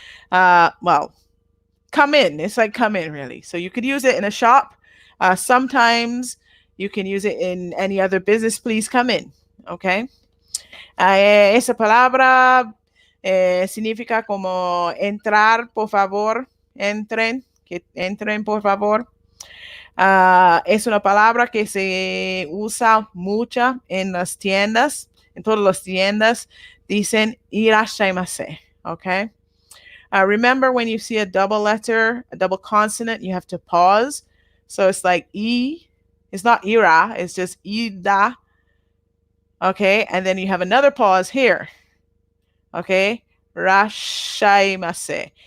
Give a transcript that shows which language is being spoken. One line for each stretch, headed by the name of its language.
English: So, come in. It's like come in, really. So you could use it in a shop. Sometimes you can use it in any other business. Please come in. Okay.
Spanish: Esa palabra significa como entrar, por favor. Entren, por favor. Es una palabra que se usa mucho en las tiendas. En todas las tiendas dicen irashaimase.
English: Okay. Remember when you see a double letter, a double consonant, you have to pause. So it's like E. It's not ira, it's just ida. Okay, and then you have another pause here. Okay, rashaimase.